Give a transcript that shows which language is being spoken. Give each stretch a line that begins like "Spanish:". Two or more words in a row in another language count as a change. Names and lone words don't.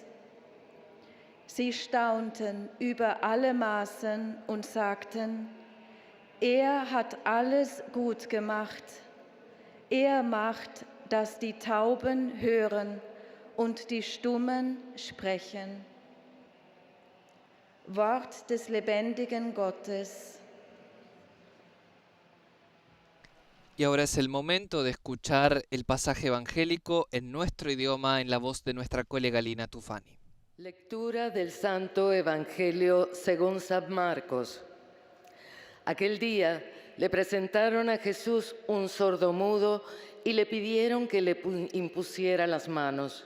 German: Sie staunten über alle Maßen und sagten, er hat alles gut gemacht. Er macht, dass die Tauben hören und die Stummen sprechen. Wort des lebendigen Gottes.
Spanish: Y ahora es el momento de escuchar el pasaje evangélico en nuestro idioma en la voz de nuestra colega Lina Tufani. Lectura del Santo Evangelio según San Marcos. Aquel día le presentaron a Jesús un sordomudo y le pidieron que le impusiera las manos.